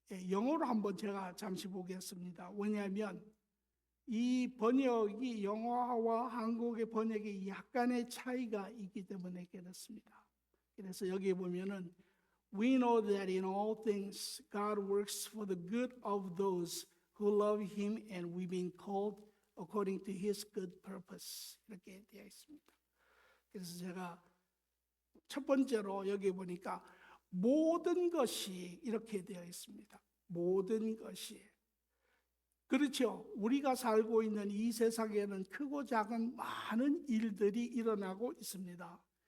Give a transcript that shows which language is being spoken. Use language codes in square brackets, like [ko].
[ko] 영어로 한번 제가 잠시 보겠습니다. 왜냐하면 이 번역이 영어와 한국의 번역에 약간의 차이가 있기 때문에 그렇습니다. 그래서 여기 보면은 [en] We know that in all things God works for the good of those who love Him and we've been called according to His good purpose. [ko] 이렇게 되어 있습니다. 그래서 제가 첫 번째로 여기 보니까 모든 것이 이렇게 되어 있습니다. 모든 것이. 그렇죠. 우리가 살고 있는 이 세상에는 크고 작은 많은 일들이 일어나고 있습니다.